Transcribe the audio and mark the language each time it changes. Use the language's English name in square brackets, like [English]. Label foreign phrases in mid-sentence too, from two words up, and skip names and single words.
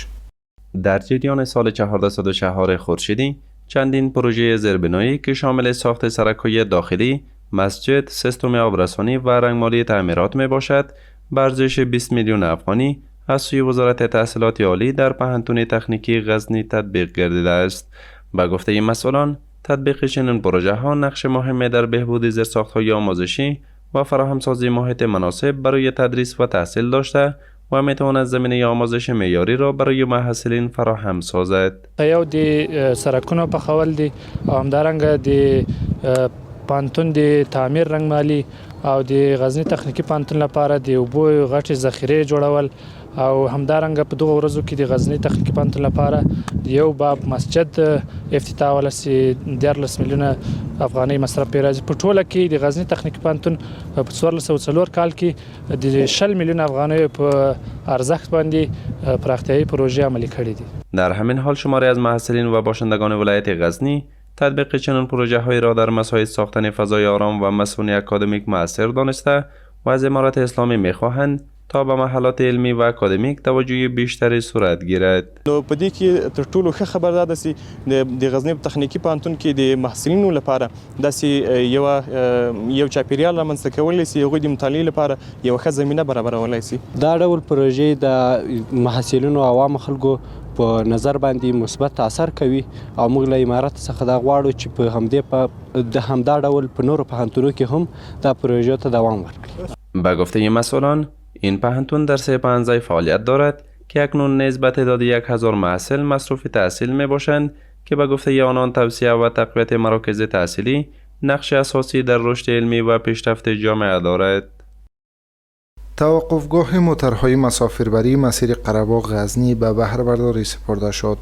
[Persian] در جریان سال 1404 خورشیدی چندین پروژه زیربنایی که شامل ساخت سرک‌های داخلی، مسجد، سیستم آبرسانی و رنگمالی تعمیرات می باشد، به ارزش 20 میلیون افغانی از سوی وزارت تحصیلات عالی در پوهنتون تکنیکی غزنی تطبیق گردیده است. به گفته مسئولان، تطبیق چنین پروژه ها نقش مهمی در بهبود زیرساخت‌های آموزشی و فراهمسازی محیط مناسب برای تدریس و تحصیل داشته و میتواند زمینه آموزش معیاری را برای محصلین فراهم سازد. [Pashto] یو د سرکونو پخول دي او همدارنګه د پانتون د تعمیر رنگمالي او د غزنی تخنیکی پانتون لپاره د اوبو غټي ذخیره جوړول او همدارنګه په دغه ورځو کې د غزنی تخنیکی پانتون لپاره یو باب مسجد افتتاح ولسی 14 میلیونه افغاني مصرف راځي. په ټوله کې د غزنی تخنیکی پانتون په 1404 کال کې د 60 میلیون افغاني په ارزښت باندې پراختیايي پروژه عملی کړې دي. [Persian] در همین حال شماری از محصلین و باشندگان ولایت غزنی تطبیق چنین پروژه هایی را در مساعد ساختن فضای آرام و مسئول اکادمیک مؤثر دانسته و از امارت اسلامی میخواهند تا به محلات علمی و اکادمیک توجه بیشتری صورت گیرد. [Pashto] نو په دې کې تر ټولو ښه خبر دا ده چې د غزنی تخنیکی پوهنتون کې د محصلینو لپاره داسې یو چاپیریال رامنځته کولی شي هغوی د مطالعې لپاره یوه ښه زمینه برابرولی شي. دا ډول پروژې د محصلینو او عوامو خلکو په نظر باندې مثبت اثر کوي او موږ له امارت څخه دا غواړو چې په همدا ډول په نورو پوهنتونو کې هم دا پروژه ته دوام ورکړي. [Persian] به گفته مسئولان، این پوهنتون در 3 پانزه فعالیت دارد که اکنون نیز به تعداد 1000 محصل مصروف تحصیل می باشند که به گفته آنان توسعه و تقویت مراکز تحصیلی نقش اساسی در رشد علمی و پیشرفت جامعه دارد. توقفگاه موترهای مسافربری مسیر قره‌باغ غزنی به بهره برداری سپرده شد.